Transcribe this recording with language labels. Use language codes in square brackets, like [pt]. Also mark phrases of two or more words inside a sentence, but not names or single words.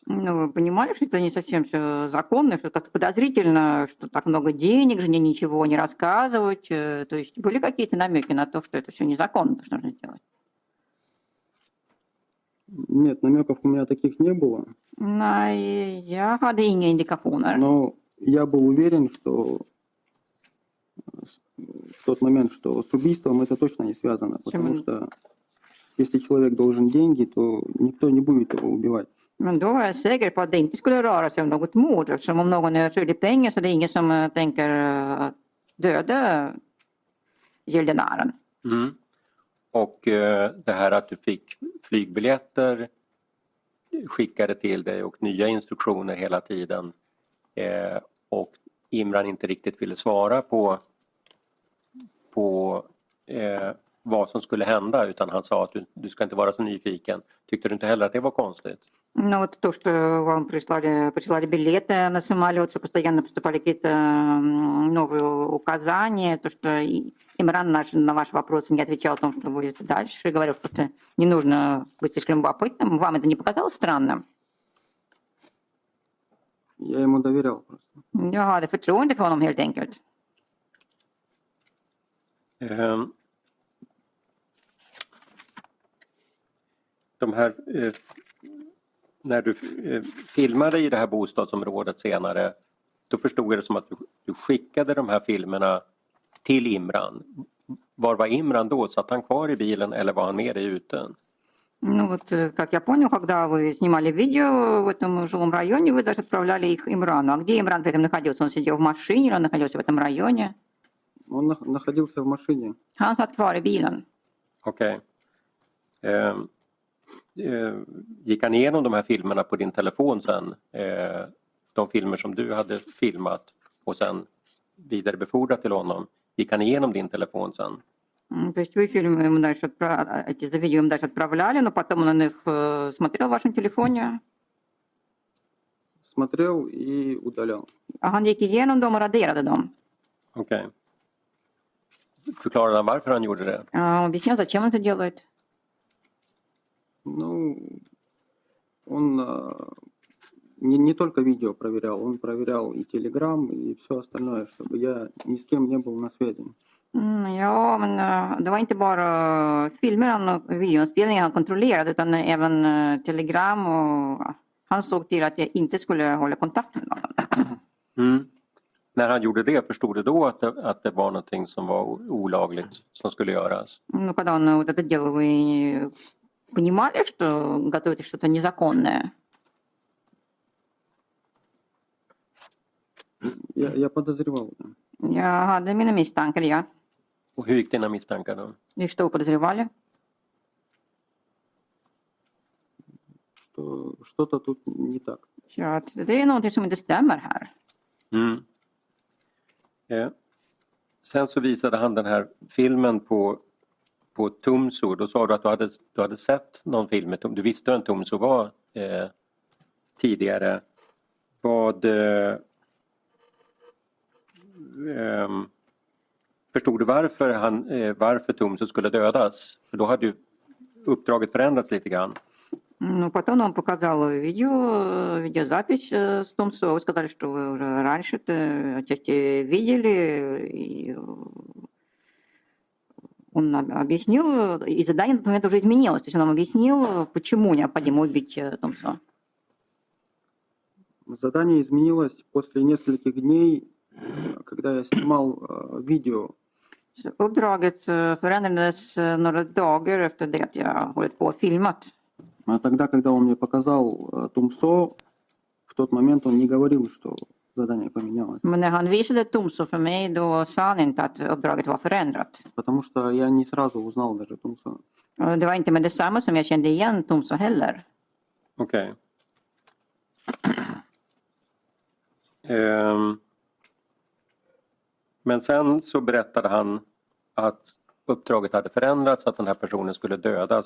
[ru] Ну, вы понимали, что это не совсем все законно, что как-то подозрительно, что так много денег, жене ничего не рассказывать. То есть были какие-то намеки на то, что это все незаконно, что нужно сделать? Нет, намеков у меня таких не было. [sv] Nej, jag hade inga indikationer. [ru] Но я был уверен, что в тот момент, что с убийством это точно не связано. Потому что если человек должен деньги, то никто не будет его убивать. [sv] Men då var jag säker på att det inte skulle röra sig om något mord. Eftersom om någon är skyldig pengar så är det ingen som tänker döda gäldenären. Och det här att du fick flygbiljetter skickade till dig och nya instruktioner hela tiden. Och Imran inte riktigt ville svara på vad som skulle hända, utan han sa att du ska inte vara så nyfiken. Tyckte du inte heller att det var konstigt? [ru] Ну вот то, что вам присылали билеты на самолет, что постоянно поступали какие-то новые указания, то, что Имран на ваши вопросы не отвечал о том, что будет дальше, говорил, что не нужно быть слишком любопытным. Вам это не показалось странным? Я ему доверял просто. [sv] Jag hade förtroende för honom helt enkelt. De här, när du filmade i det här bostadsområdet senare, då förstod jag det som att du skickade de här filmerna till Imran. Var var Imran då? Satt han kvar i bilen eller var han med dig ute? [ru] Ну вот, как я понял, когда вы снимали видео в этом жилом районе, вы даже отправляли их Имрану. А где Имран при этом находился? Он сидел в машине или он находился в этом районе? Он находился в машине. [sv] Han satt kvar i bilen. Okej. Gick han igenom de här filmerna på din telefon sen? De filmer som du hade filmat och sen vidarebefordrat till honom. Gick han igenom din telefon sen? [ru] То есть вы фильмы ему дальше эти видео ему дальше отправляли, но потом он их смотрел в вашем телефоне? Смотрел и удалял. [sv] Han gick igenom dem och raderade dem. Okej. Förklarade han varför han gjorde det? [ru] А, объяснил, зачем он это делает. Ну, он не только видео проверял, он проверял и Telegram, и все остальное, чтобы я ни с кем не был на связи. [sv] Ja, men det var inte bara filmer och videoinspelningar han kontrollerade utan även telegram och han såg till att jag inte skulle hålla kontakt med någon. Mm. När han gjorde det, förstod du då att det var någonting som var olagligt som skulle göras? [ru] Ну, когда он вот это делал, вы понимали, что готовите что-то незаконное? Я подозревал, да, [sv] Jag hade mina misstankar, ja. Och hur gick dina misstankar då? [ru] И что вы подозревали? что что-то тут не так. [sv] Så att det är någonting som inte stämmer här. Mm. Sen så visade han den här filmen på Tumso. Då sa du att du hade sett någon film med Tumso. Du visste vem Tumso var tidigare. Förstod du varför Tumso skulle dödas? För då hade ju uppdraget förändrats lite grann. [ru] Ну, потом он показал видеозапись с Тумсо. Вы сказали, что вы уже раньше это отчасти видели. И он объяснил, и задание на тот момент уже изменилось. То есть он нам объяснил, почему необходимо убить Тумсо. Задание изменилось после нескольких дней, когда я снимал видео. [sv] Så uppdraget förändrades några dagar efter det att jag hållit på och filmat. [ru] А тогда, когда он мне показал Тумсо, в тот момент он не говорил, что задание поменялось. [sv] Men när han visade Tumsо för mig, då sa han inte att uppdraget var förändrat. [ru] Потому что я не сразу узнал даже Тумсо. [sv] Det var inte med detsamma som jag kände igen Tumsо heller. Okej. Men sen så berättade han att uppdraget hade förändrats, att den här personen skulle dödas.